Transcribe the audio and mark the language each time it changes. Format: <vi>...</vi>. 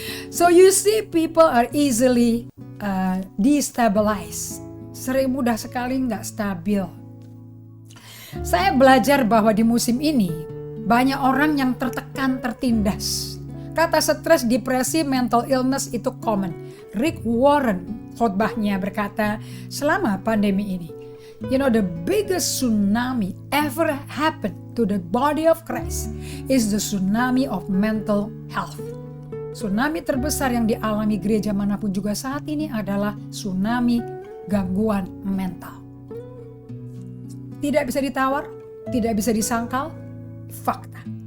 <en>So you see, people are easily destabilized.</en> <id>Sering mudah sekali nggak stabil. Saya belajar bahwa di musim ini banyak orang yang tertekan, tertindas. Kata stres, depresi,</id> <en>mental illness</en> <id>itu</id> <en>common. Rick Warren</en> <id>khotbahnya berkata, selama pandemi ini,</id> <en>you know, the biggest tsunami ever happened to the body of Christ is the tsunami of mental health.</en> <id>Tsunami terbesar yang dialami gereja manapun juga saat ini adalah tsunami gangguan mental. Tidak bisa ditawar, tidak bisa disangkal, fakta.</id>